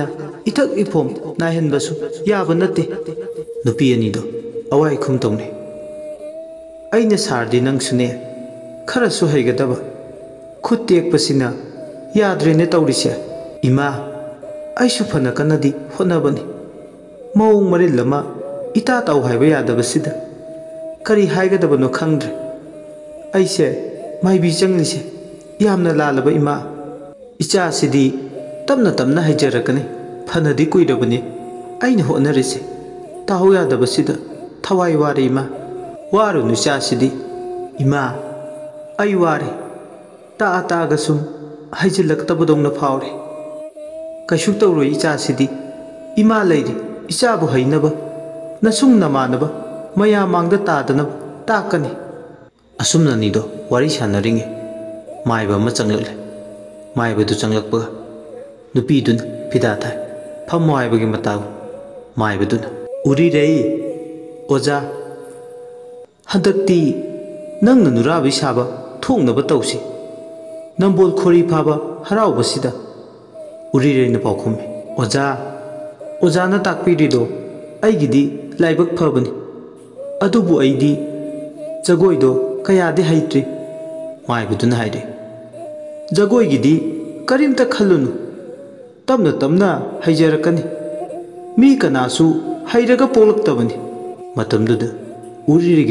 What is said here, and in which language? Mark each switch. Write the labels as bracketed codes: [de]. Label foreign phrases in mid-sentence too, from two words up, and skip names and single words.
[mni] ꯏꯊꯛ ꯏꯐꯣꯝ ꯅꯥꯏꯍꯟꯕꯁꯨ ꯌꯥꯕ ꯅꯠꯇꯦ ꯅꯨꯄꯤ ꯑꯅꯤꯗꯣ ꯑꯋꯥꯏꯈꯨꯝ ꯇꯧꯅꯩ ꯑꯩꯅ ꯁꯥꯔꯗꯤ ꯅꯪꯁꯨꯅꯦ ꯈꯔꯁꯨ ꯍꯩꯒꯗꯕ ꯈꯨꯠ ꯇꯦꯛꯄꯁꯤꯅ ꯌꯥꯗ꯭ꯔꯦꯅꯦ ꯇꯧꯔꯤꯁꯦ ꯏꯃꯥ ꯑꯩꯁꯨ ꯐꯅ ꯀꯟꯅꯗꯤ ꯍꯣꯠꯅꯕꯅꯤ ꯃꯑꯣꯡ ꯃꯔꯤꯜ ꯑꯃ ꯏꯇꯥ ꯇꯥꯎ ꯍꯥꯏꯕ ꯌꯥꯗꯕꯁꯤꯗ ꯀꯔꯤ ꯍꯥꯏꯒꯗꯕꯅꯣ ꯈꯪꯗ꯭ꯔꯦ ꯑꯩꯁꯦ ꯃꯥꯏꯕꯤ ꯆꯪꯂꯤꯁꯦ ꯌꯥꯝꯅ ꯂꯥꯜꯂꯕ ꯏꯃꯥ ꯏꯆꯥꯁꯤꯗꯤ ꯇꯞꯅ ꯍꯩꯖꯔꯛꯀꯅꯤ ꯐꯅꯗꯤ ꯀꯨꯏꯔꯕꯅꯤ ꯑꯩꯅ ꯍꯣꯠꯅꯔꯤꯁꯦ ताहौ यादबसिदा थवाई वारे इमा वारुनु इचासिदी इमा आई वारे ता तागा सुम हाइजिल्लक्तबदौना फाउरे कैसु तौरोई इचासिदी इमा लैरी इचाबु हैनबा नसुंग नमानबा मया मांगदा तादनबा ताकनी असुमननीदो वारी सानरिंगे माइबा अमा चंगलले माइबदु चंगलकपगा नुपीदुना फिदा थाय फम्मो हाइबगी मताउ माइबदुना उरी रई ओजा हदक्ति नंगना नुराबी साबा थोंगनबा तौसी नंबोल खोरी फाबा हराउबसिदा उरी रईना पाउखुमे ओजा ओजाना ताकपीरिदो अइगिदी लाइबक फबनी अदुबु अइदी जगोइदो कयादे हैत्रि माइबदुना हाइरे जगोइगिदी करीमता खल्लुनु तमना तमना हैजरकनी मी कनासु हैरगा पोलक्तबनी मतमदुदा उरीरेगी